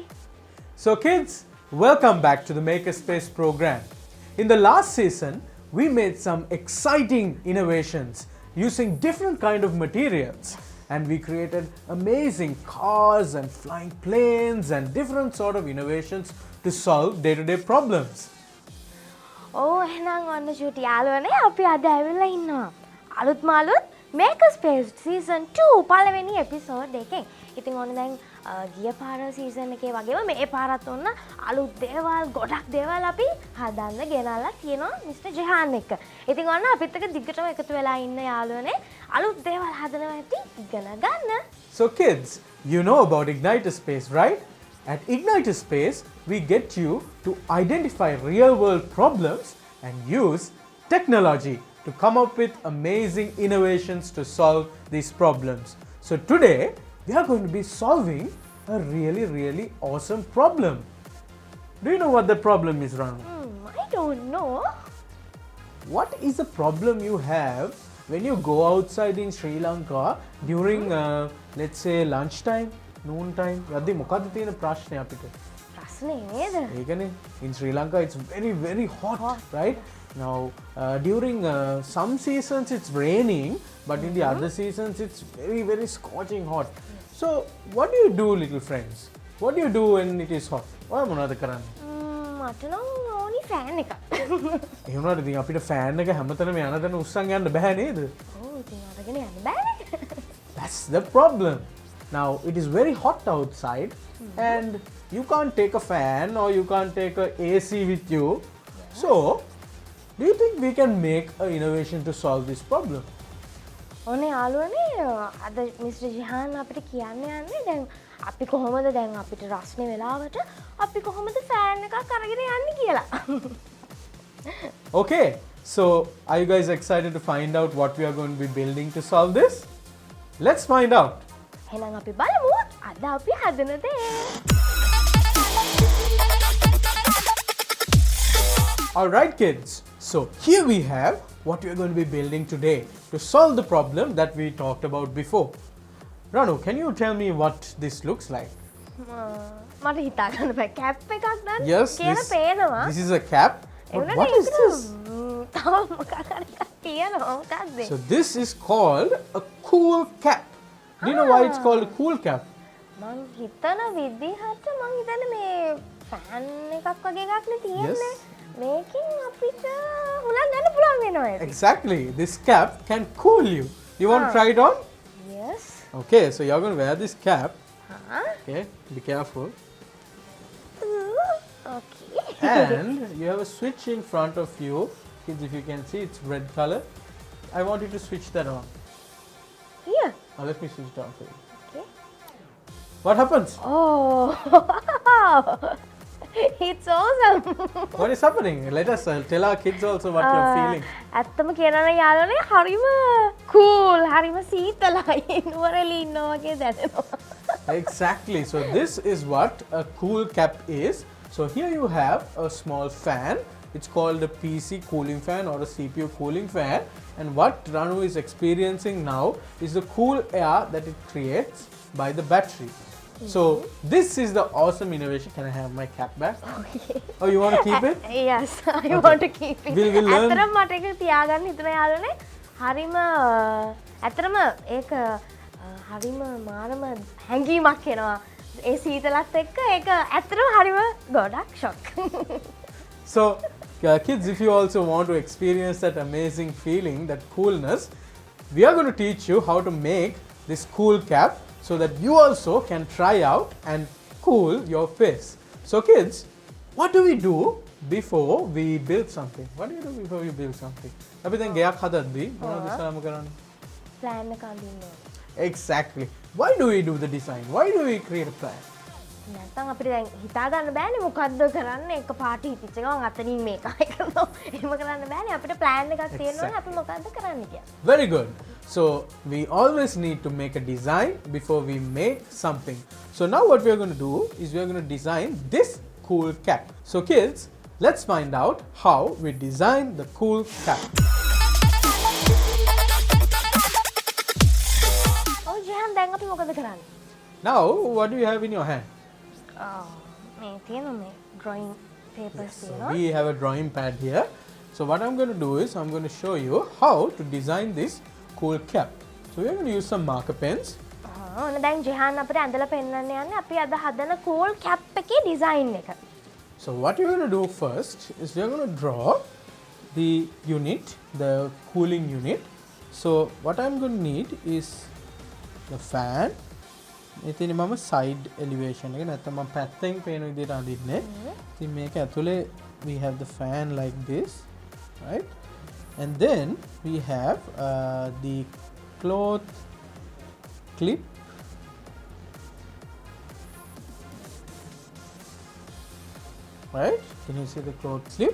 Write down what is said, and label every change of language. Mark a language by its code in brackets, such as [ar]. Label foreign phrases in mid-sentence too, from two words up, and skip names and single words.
[en] So kids, welcome back to the Makerspace program. In the last season, we made some exciting innovations using different kind of materials. And we created amazing cars and flying planes and different sort of innovations to solve day-to-day problems. [si] Oh, එහෙනම් ඔන්න චූටි යාළුවනේ අපි අද ඇවිල්ලා ඉන්නවා. අලුත් මාළුත් Makerspace season 2 පළවෙනි එපිසෝඩ් එකෙන්. ඉතින් ඔන්න දැන් ගිය පාර සීසන් එකේ වගේම මේ පාරත් ඔන්න අලුත් දේවල් ගොඩක් දේවල් අපි හදන්න ගෙනල්ලා තියෙනවා මිස්ටර් ජෙහාන් එක්ක. ඉතින් ඔන්න අපිත් එක්ක දිගටම එකතු වෙලා ඉන්න යාළුවනේ අලුත් දේවල් හදනවා ඇති ඉගෙන ගන්න. [en] So kids, you know about Ignitor Space, right? At Ignitor Space, we get you to identify real-world problems and use technology to come up with amazing innovations to solve these problems. So today, we are going to be solving a really awesome problem. Do you know what the problem is, Ranu? I don't know. What is the problem you have when you go outside in Sri Lanka during, let's say, lunchtime? Noon time. [si] යද්දි මොකද්ද තියෙන ප්‍රශ්නේ අපිට? ප්‍රශ්නේ නේද? ඒකනේ. [en] In Sri Lanka it's very hot, right? Now during some seasons it's raining, but in the other seasons it's very scorching hot. So what do you do, little friends? What do you do when it is hot? [si] ඔය මොනවද කරන්නේ? මට නම් ඕනි ෆෑන් එකක්. ඒ වුණාට ඉතින් අපිට ෆෑන් එක හැමතැනම යන තැන උස්සන් යන්න බෑ නේද? ඔව් ඉතින් අරගෙන යන්න බෑනේ. [en] That's the problem. Now it is very hot outside and you can't take a fan or you can't take a AC with you. Yeah. So, do you think we can make an innovation to solve this problem? [si] ඕනේ යාළුවනේ අද මිස්ටර් ජිහාන් අපිට කියන්න යන්නේ දැන් අපි කොහොමද දැන් අපිට රස්නේ වෙලාවට අපි කොහොමද ෆෑන් එකක් අරගෙන යන්නේ කියලා. [en] Okay, so are you guys excited to find out what we are going to be building to solve this? Let's find out. [si] එහෙනම් අපි බලමු අද අපි හදන දේ. [en] Alright kids, so here we have what we are going to be building today to solve the problem that we talked about before. Ranu, can you tell me what this looks like? [si] මට හිතා ගන්න බෑ කැප් එකක් දාන්න [en] Yes, [si] කියලා පේනවා. [en] this is a cap. But what is this? [si] තව මොකක් හරි එකක් තියෙනවා මොකක්ද? [en] So this is called a cool cap. Do you know why it's called a cool cap? [si] මං හිතන විදිහට මං හිතන්නේ මේ ෆෑන් එකක් වගේ එකක් නේ තියෙන්නේ. මේකෙන් අපිට හුලං ගන්න පුළුවන් වෙනවා ඒක. [en] Exactly. This cap can cool you. You want to try it on? Yes. Okay, so you're going to wear this cap. Okay. Be careful. Okay. And you have a switch in front of you. Kids, if you can see, it's red color. I want you to switch that on. Here. Now let me switch it on for you. Okay. What happens? Oh. It's awesome. What is happening? Let us tell our kids also what you're feeling. [si] ඇත්තම කියනවා යාළුවනේ හරිම cool හරිම සීතලයි නුවරඑළි ඉන්නවා වගේ දැනෙනවා. [en] Exactly. So this is what a cool cap is. So here you have a small fan. It's called a PC cooling fan or a CPU cooling fan. And what Ranu is experiencing now is the cool air that it creates by the battery. So this is the awesome innovation. Can I have my cap back? Okay. Oh, you want to keep it? Yes, I want to keep it. We'll learn. [si] ඇත්තටම මට ඒක තියාගන්න හිතන යාළුවනේ හරිම ඇත්තටම ඒක හරිම මානම හැඟීමක් එනවා. ඒ සීතලත් එක්ක ඒක ඇත්තටම හරිම ගොඩක් shock. [en] So kids, if you also want to experience that amazing feeling, that coolness, we are going to teach you how to make this cool cap so that you also can try out and cool your face. So kids, what do we do before we build something? What do you do before you build something? [si] අපි දැන් ගයක් හදද්දී මොනවද ඉස්සරහම කරන්නේ? plan එක අඳින්න. [en] Exactly. Why do we do the design? Why do we create a plan? [si] නැත්තම් අපිට දැන් හිතා ගන්න බෑනේ මොකද්ද කරන්න එක පාට හිතිච්ච ගමන් අතනින් මේක කරනවා. එහෙම කරන්න බෑනේ අපිට plan එකක් තියෙනවනේ අපි මොකද්ද කරන්න කියලා. [en] Very good. So we always need to make a design before we make something. So now what we are going to do is we are going to design this cool cap. So kids, let's find out how we design the cool cap. Oh, Jehan, [si] දැන් අපි මොකද කරන්නේ? [en] Now, what do you have in your hand? [si] මේ තියෙනවා මේ [en] drawing papers So [si] තියෙනවා. [en] we have a drawing pad here. So what I'm going to do is I'm going to show you how to design this cool cap. So we're going to use some marker pens. [si] ඔන්න දැන් ජෙහාන් අපිට ඇඳලා පෙන්නන්න යන්නේ අපි අද හදන [en] cool cap [si] එකේ design එක. [en] So what you're going to do first is we're going to draw the unit, the cooling unit. So what I'm going to need is the fan. [si] ඉතින් මම [en] side elevation [si] එක නැත්නම් මම පැත්තෙන් පේන විදිහට අඳින්නේ. ඉතින් මේක ඇතුලේ [en] we have the fan like this, right? And then we have the cloth clip. Right? Can you see the cloth clip?